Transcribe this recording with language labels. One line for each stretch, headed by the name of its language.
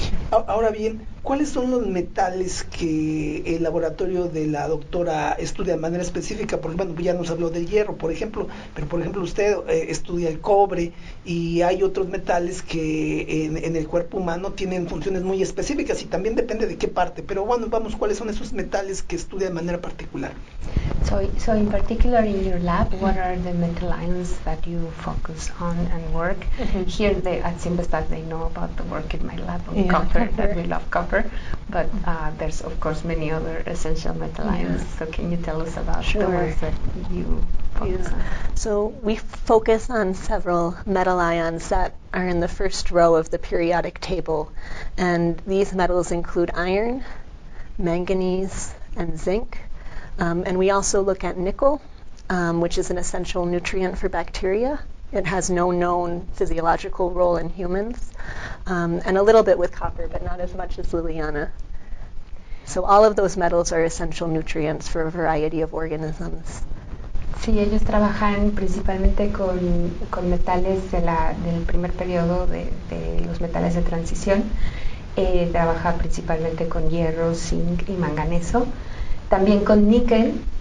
Spanish: Ahora bien, ¿cuáles son los metales que el laboratorio de la doctora estudia de manera específica? Porque bueno, ya nos habló del hierro, por ejemplo, pero por ejemplo usted estudia el cobre y hay otros metales que en el cuerpo humano tienen funciones muy específicas y también depende de qué parte. Pero bueno, vamos, ¿cuáles son esos metales que estudia de manera particular?
English: So in particular in your lab, what are the metal ions that you focus on and work? Here at Cinvestav they know about the work in my lab on copper, that we love copper, but there's of course many other essential metal ions. So can you tell us about the ones that you focus on? So we focus on several metal ions that are in the first row of the periodic table, and these metals include iron, manganese, and zinc. And we also look at nickel, which is an essential nutrient for bacteria. It has no known physiological role in humans. And a little bit with copper, but not as much as Liliana. So all of those metals are essential nutrients for a variety of organisms.
Spanish: Sí, ellos trabajan principalmente con metales del primer periodo de los metales de transición. Trabaja principalmente con hierro, zinc y manganeso. También con níquel